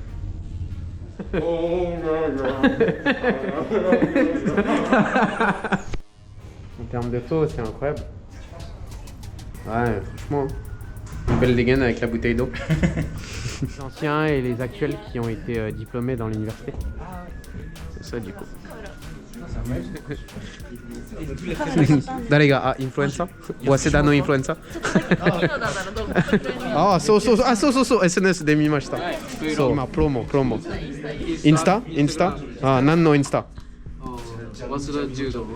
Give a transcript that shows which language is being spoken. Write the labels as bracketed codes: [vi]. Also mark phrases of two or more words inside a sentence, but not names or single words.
[fr] En termes de taux, c'est incroyable. Ouais, franchement. Une belle dégaine avec la bouteille d'eau. Les anciens et les actuels qui ont été diplômés dans l'université. C'est ça du coup. [ja] 誰がインフルエンサー早稲田のインフルエンサーああそうそうそう SNS で見ましたそう今プロモインスタああ何のインスタ早稲田柔道